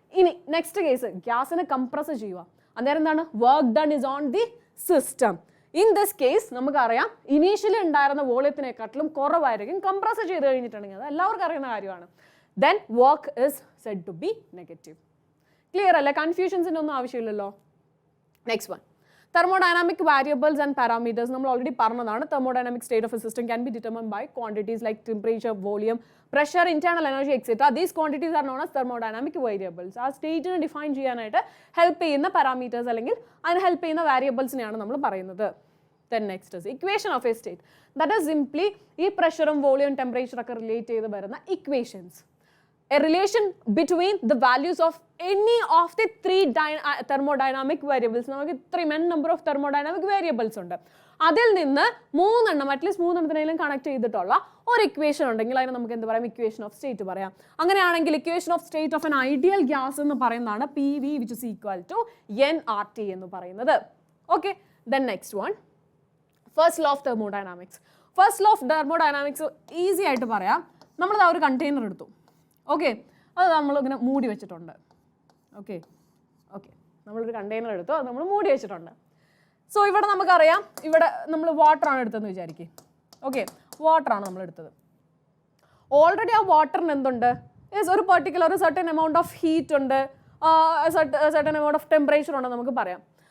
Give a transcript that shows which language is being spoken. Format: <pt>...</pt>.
<ml>ഇനി next case, ഗ്യാസിനെ compress ചെയ്യുക. അന്നേരം എന്താണ്,</ml> <en>Work done is on the system.</en> <ml>In this case നമുക്കറിയാം ഇനീഷ്യലി ഉണ്ടായിരുന്ന വോളിയത്തിനെക്കാട്ടിലും കുറവായിരിക്കും കംപ്രസ് ചെയ്ത് കഴിഞ്ഞിട്ടുണ്ടെങ്കിൽ, അത് എല്ലാവർക്കും അറിയുന്ന കാര്യമാണ്.</ml> <en>Then work is said to be negative. Clear അല്ലേ?</en> <ml>കൺഫ്യൂഷൻസിൻ്റെ ഒന്നും ആവശ്യമില്ലല്ലോ.</ml> <en>Next one, thermodynamic variables and parameters.</en> <ml>നമ്മൾ ഓൾറെഡി പറഞ്ഞതാണ്.</ml> <en>thermodynamic state of a system can be determined by quantities like temperature, volume, pressure, internal energy, etc. These quantities are known as thermodynamic variables.</en> <ml>ആ സ്റ്റേറ്റിനെ define ചെയ്യാനായിട്ട് help ചെയ്യുന്ന parameters അല്ലെങ്കിൽ അതിന് help ചെയ്യുന്ന വാരിയബിൾസിനെയാണ് നമ്മൾ പറയുന്നത്.</ml> <en>Then next is equation of a state. That is simply</en> <ml>ഈ പ്രഷറും വോളിയം ടെമ്പറേച്ചർ ഒക്കെ റിലേറ്റ് ചെയ്ത് വരുന്ന equations.</ml> <en>A relation between the values of any of the three thermodynamic variables.</en> <ml>നമുക്ക് ഇത്രയും number of thermodynamic variables ഉണ്ട്. അതിൽ നിന്ന് മൂന്നെണ്ണം, അറ്റ്ലീസ്റ്റ് മൂന്നെണ്ണത്തിനെങ്കിലും കണക്ട് ചെയ്തിട്ടുള്ള ഒരു ഇക്വേഷൻ ഉണ്ടെങ്കിൽ അതിന് നമുക്ക് എന്ത് പറയാം, ഇക്വേഷൻ ഓഫ് സ്റ്റേറ്റ് പറയാം. അങ്ങനെയാണെങ്കിൽ equation of state of N ideal gas എന്ന് പറയുന്നതാണ്</ml> <en>PV which is equal to nRT</en> <ml>എന്ന് പറയുന്നത്.</ml> <en>Okay, then next one, first law of thermodynamics.</en> <ml>First law of thermodynamics easy ആയിട്ട് പറയാം. നമ്മളിത് ഒരു കണ്ടെയ്നർ എടുത്തു. ഓക്കെ, അത് നമ്മളിങ്ങനെ മൂടി വെച്ചിട്ടുണ്ട്. ഓക്കെ ഓക്കെ നമ്മളൊരു കണ്ടെയ്നർ എടുത്തു, അത് നമ്മൾ മൂടി വെച്ചിട്ടുണ്ട്. സോ ഇവിടെ നമുക്കറിയാം, ഇവിടെ നമ്മൾ വാട്ടറാണ് എടുത്തതെന്ന് വിചാരിക്കും. ഓക്കെ, വാട്ടറാണ് നമ്മൾ എടുത്തത്. ഓൾറെഡി ആ വാട്ടറിന് എന്തുണ്ട്, ഒരു പെർട്ടിക്കുലർ ഒരു സർട്ടൻ എമൗണ്ട് ഓഫ് ഹീറ്റ് ഉണ്ട്, സർട്ടൻ എമൗണ്ട് ഓഫ് ടെമ്പറേച്ചർ ഉണ്ടെന്ന് നമുക്ക് പറയാം.</ml>